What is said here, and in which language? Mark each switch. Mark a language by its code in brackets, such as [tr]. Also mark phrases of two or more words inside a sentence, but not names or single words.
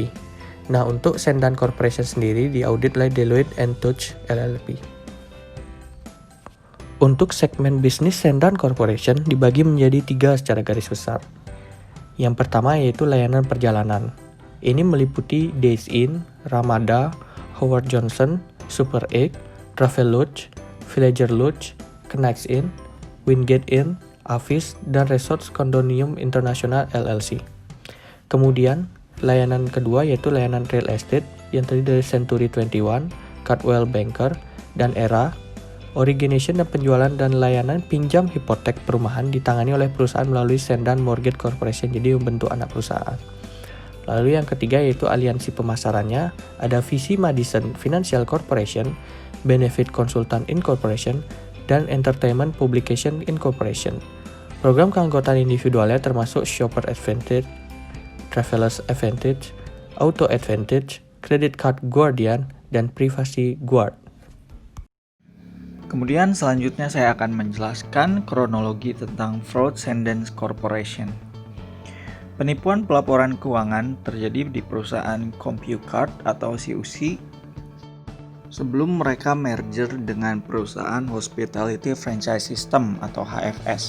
[id] Nah, untuk Sendan Corporation sendiri diaudit oleh Deloitte & Touche LLP. Untuk segmen bisnis Sendan Corporation dibagi menjadi 3 secara garis besar. Yang pertama yaitu layanan perjalanan. Ini meliputi Days Inn, Ramada, Howard Johnson, Super 8, Travelodge, Villager Lodge, Knights Inn, Wingate Inn, Avis, dan Resorts Condominium International LLC. Kemudian, layanan kedua yaitu layanan [en] real estate [id] yang terdiri dari Century 21, Coldwell Banker, dan Era. Origination dan penjualan dan layanan pinjam hipotek perumahan ditangani oleh perusahaan melalui Sendan Mortgage Corporation, jadi membentuk anak perusahaan. Lalu yang ketiga yaitu aliansi pemasarannya, ada Visi Madison Financial Corporation, Benefit Consultant Incorporation, dan Entertainment Publication Incorporation. Program keanggotaan individualnya termasuk Shopper Advantage, Travelers Advantage, Auto Advantage, Credit Card Guardian, dan Privacy Guard. Kemudian selanjutnya saya akan menjelaskan kronologi tentang fraud Sendan Corporation. Penipuan pelaporan keuangan terjadi di perusahaan CompuCard atau CUC sebelum mereka merger dengan perusahaan Hospitality Franchise System atau HFS.